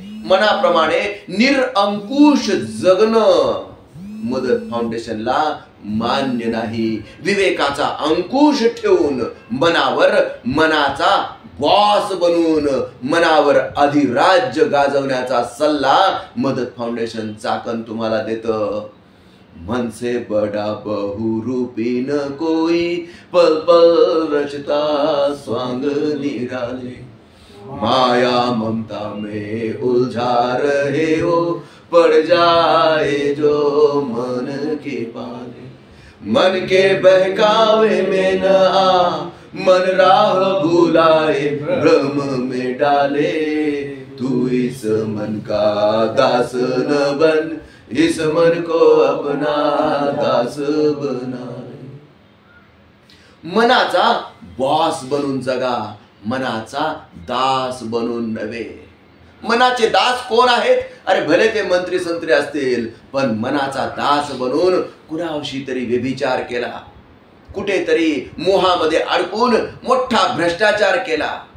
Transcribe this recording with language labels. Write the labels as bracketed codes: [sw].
[mr] मनाप्रमाणे निरंकुश जगणं मदत फाउंडेशनला मान्य नाही. विवेकाचा अंकुश ठेवून मनाचा बॉस बनून मनावर अधिराज्य गाजवण्याचा सल्ला मदत फाउंडेशन चाकण तुम्हाला देतं. [hi] मन से बड़ा बहुरूपी न कोई, पल पल रचता स्वांग निराले, माया ममता में उलझा रहे हो, पड़ जाए जो मन के पाले. मन के बहकावे में न आ, मन राह भुलाए भ्रम में डाले. तू इस मन का दास न बन, इस मन को अपना दास बना. [mr] मनाचा बॉस बनून जगा, मनाचा दास बनून नव्हे. मनाचे दास कोण आहेत? अरे भले ते मंत्री संत्री असतील, पण मनाचा दास बनून कुणाशी तरी व्यभिचार केला, कुठेतरी मोहामध्ये अडकून मोठा भ्रष्टाचार केला.